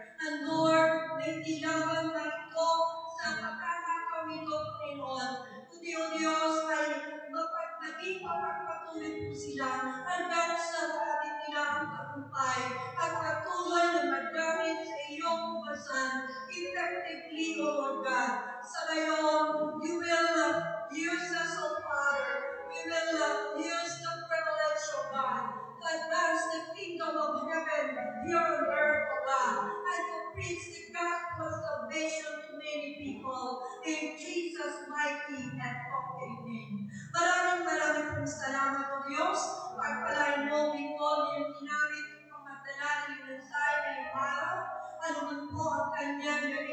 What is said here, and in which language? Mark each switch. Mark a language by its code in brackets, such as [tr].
[tl] And Lord, na hindi lamang na ito sa pagkakataon ito, Panginoon, kundi, O Diyos, ay maging mapagpatuloy po sila hanggang sa maraming nila ang tagumpay at patuloy na magamit sa iyong kumasan [en] effectively, O Lord God. [tl] Sa ngayon, [en] you will use us, O Father. We will use the privilege, [tl] O God, [en] to advance the kingdom of heaven here on earth, O God, and to preach the gospel of salvation to many people in Jesus' mighty and conquering name. [tl] Maraming pong salamat, O Diyos. Pagpalain mo ang lingkod na yung ginamit upang magdala ng iyong mensahe ngayong araw. Ano man po ang kanyang